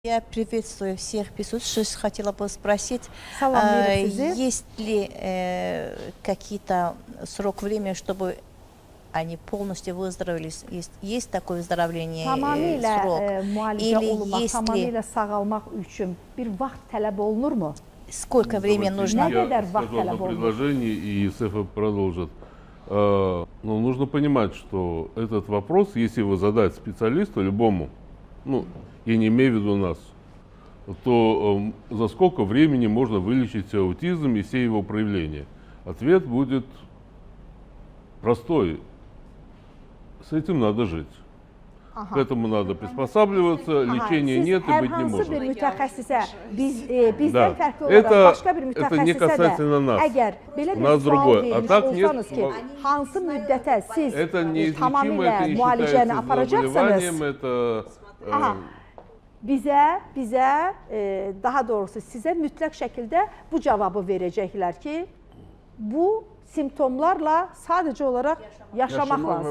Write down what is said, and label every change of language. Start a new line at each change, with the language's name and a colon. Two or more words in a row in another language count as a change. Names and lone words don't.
Russian: Я приветствую всех присутствующих. Хотела бы спросить, есть ли какие-то срок времени, чтобы они полностью выздоровелись? Есть такое выздоровление срок? Или есть
Azerbaijani: tamamilə sağalmaq üçün bir vaxt tələb olunurmu?
Russian: Сколько времени нужно? Я скажу одно предложение, и Сефа продолжит. Но нужно понимать, что этот вопрос, если его задать специалисту, любому, ну, я не имею в виду нас, то за сколько времени можно вылечить аутизм и все его проявления? Ответ будет простой. С этим надо жить. К этому надо приспосабливаться, лечения нет и быть не может.
Azerbaijani: Bir mütəxəssisə, bizdən fərqli olaraq başqa bir mütəxəssisə də əgər belə bir sual vermiş olsanız ki, hansı müddətə siz tamamilə müalicəni aparacaqsınız, bizə daha doğrusu sizə mütləq şəkildə bu cavabı verəcəklər ki, bu simptomlarla sadəcə olaraq yaşamaq lazımdır.